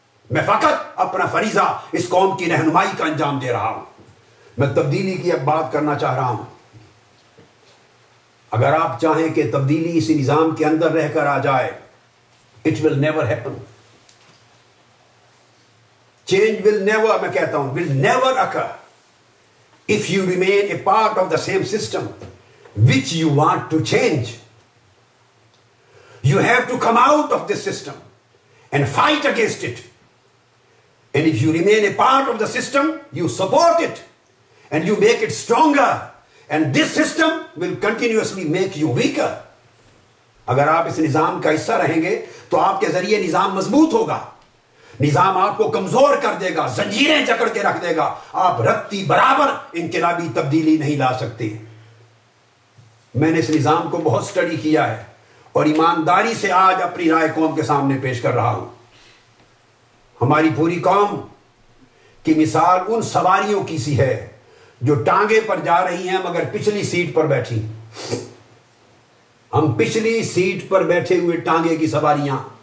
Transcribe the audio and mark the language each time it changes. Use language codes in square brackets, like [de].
[ur] میں فقط اپنا فریضہ اس قوم کی رہنمائی کا انجام دے رہا ہوں۔ میں تبدیلی کی اب بات کرنا چاہ رہا ہوں۔ اگر آپ چاہیں کہ تبدیلی اسی نظام کے اندر رہ کر آ جائے، [en] it will never happen. Change will never، [ur] میں کہتا ہوں [en] will never occur if you remain a part of the same system which you want to change. You have to come out of this system and fight against it. And if you remain a part of the system, you support it and you make it stronger. And this system will continuously make you weaker. [ur] اگر آپ اس نظام کا حصہ رہیں گے تو آپ کے ذریعے نظام مضبوط ہوگا، نظام آپ کو کمزور کر دے گا، زنجیریں جکڑ کے رکھ دے گا، آپ رتی برابر انقلابی تبدیلی نہیں لا سکتے۔ میں نے اس نظام کو بہت سٹڈی کیا ہے اور ایمانداری سے آج اپنی رائے قوم کے سامنے پیش کر رہا ہوں۔ ہماری پوری قوم کی مثال ان سواریوں کی سی ہے جو ٹانگے پر جا رہی ہیں مگر پچھلی سیٹ پر بیٹھی۔ ہم پچھلی سیٹ پر بیٹھے ہوئے ٹانگے کی سواریاں،